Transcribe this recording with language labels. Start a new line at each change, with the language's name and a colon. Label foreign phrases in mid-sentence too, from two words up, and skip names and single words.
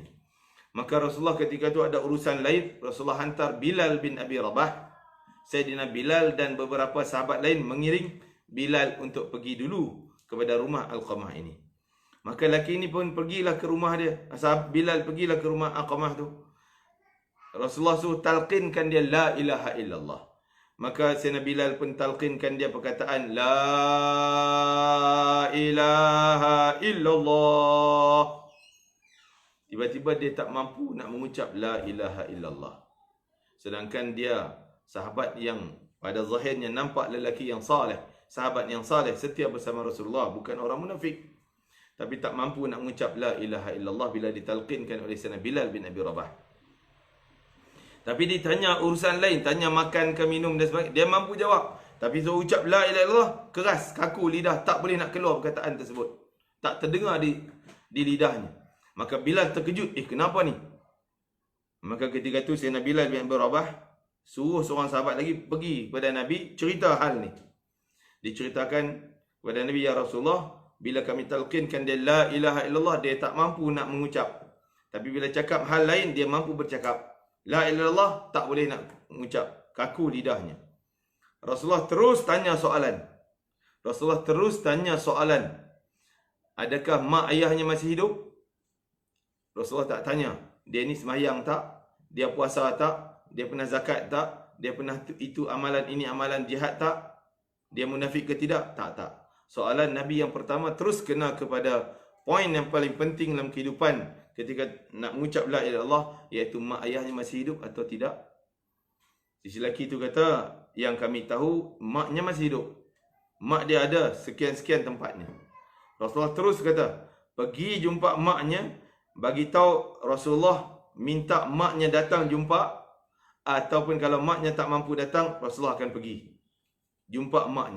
Malay: Maka Rasulullah ketika itu ada urusan lain, Rasulullah hantar Bilal bin Abi Rabah, Sayyidina Bilal dan beberapa sahabat lain mengiring Bilal untuk pergi dulu kepada rumah Alqamah ini. Maka lelaki ini pun pergilah ke rumah dia. Bilal pergilah ke rumah Alqamah tu. Rasulullah suruh talqinkan dia
Arabic: la ilaha illallah.
Malay: Maka Sayyidina Bilal pun talqinkan dia perkataan
Arabic: la ilaha illallah.
Malay: Tiba-tiba dia tak mampu nak mengucap
Arabic: la ilaha illallah.
Malay: Sedangkan dia sahabat yang pada zahirnya nampak lelaki yang saleh, sahabat yang saleh, setia bersama Rasulullah, bukan orang munafik. Tapi tak mampu nak mengucap
Arabic: la ilaha illallah
Malay: bila ditalqinkan oleh Sayyidina Bilal bin Abi Rabah. Tapi ditanya urusan lain, tanya makan ke minum dan sebagainya, dia mampu jawab. Tapi suruh ucap
Arabic: la ilaha illallah,
Malay: keras, kaku lidah, tak boleh nak keluar perkataan tersebut. Tak terdengar di lidahnya. Maka Bilal terkejut, kenapa ni? Maka ketika itu Sayyidina Bilal bin Abi Rabah suruh seorang sahabat lagi pergi kepada Nabi, cerita hal ni. Diceritakan kepada Nabi,
Arabic: ya Rasulullah,
Malay: bila kami talqinkan dia
Arabic: la ilaha illallah,
Malay: dia tak mampu nak mengucap. Tapi bila cakap hal lain, dia mampu bercakap.
Arabic: La ilaha illallah,
Malay: tak boleh nak mengucap, kaku lidahnya. Rasulullah terus tanya soalan. Adakah mak ayahnya masih hidup? Rasulullah tak tanya, dia ni sembahyang tak? Dia puasa tak? Dia pernah zakat tak? Dia pernah itu amalan ini amalan jihad tak? Dia munafik ke tidak? Tak. Soalan Nabi yang pertama terus kena kepada poin yang paling penting dalam kehidupan ketika nak mengucap
Arabic: la ilaha illallah,
Malay: iaitu mak ayahnya masih hidup atau tidak. Sisi lelaki itu kata, yang kami tahu maknya masih hidup. Mak dia ada sekian-sekian tempatnya. Rasulullah terus kata, pergi jumpa maknya, bagi tahu Rasulullah minta maknya datang jumpa, ataupun kalau maknya tak mampu datang, Rasulullah akan pergi jumpa maknya.